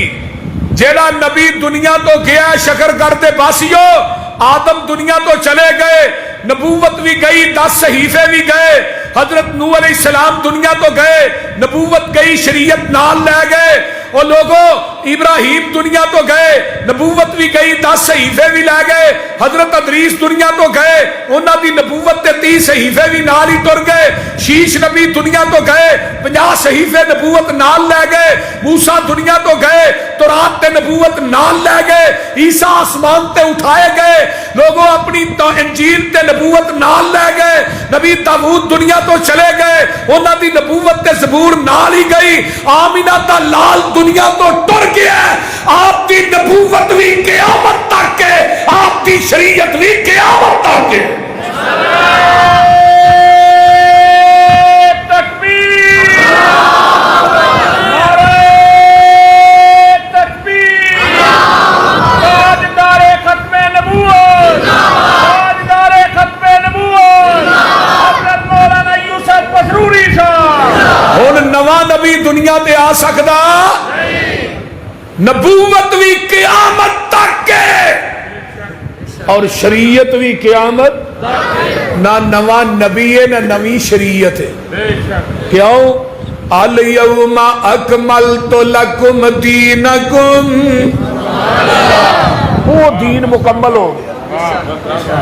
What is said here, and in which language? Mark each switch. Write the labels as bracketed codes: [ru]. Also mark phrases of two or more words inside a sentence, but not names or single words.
[pa] جیڑا نبی دنیا تو گیا شکر کرتے باسیو، آدم دنیا تو چلے گئے، نبوت بھی گئی، 10 صحیفے بھی گئے، حضرت نوح علیہ السلام دنیا تو گئے، نبوت گئی، شریعت نال لے گئے. اور لوگوں ابراہیم دنیا تو گئے، نبوت بھی گئی، 10 صحیفے بھی لے گئے. حضرت ادریس دنیا تو گئے، انہاں دی نبوت تے 30 صحیفے بھی نال ہی ٹر گئے. شیش نبی دنیا تو گئے، 50 صحیفے نبوت نال لے گئے. موسیٰ دنیا تو گئے، تورات تے نبوت نال لے گئے. عیسیٰ آسمان تے اٹھائے گئے، لوگوں اپنی انجیل تے نبوت نال لے گئے. نبی داؤد دنیا تو چلے گئے، انہاں دی نبوت تے زبور نال ہی گئی. آمینہ دا لال دنیا تو ٹر گیا ہے، [ur] آپ کی نبوت بھی قیامت تک ہے، آپ کی شریعت بھی قیامت تک ہے. تکبیر، نعرہ تکبیر، تاجدار ختم نبوت، تاجدار ختم نبوت حضرت مولانا یوسف مسروری صاحب. [pa] ہن نواں نبی دنیا تے آ سکدا؟ [ur] نبوت بھی قیامت تک ہے [pa] اور شریعت بھی قیامت نہ نواں نبی ہے نہ نوی شریعت ہے. کیوں؟ [ar] الیوم اکملت لکم دینکم، [ur] وہ دین مکمل ہو گیا.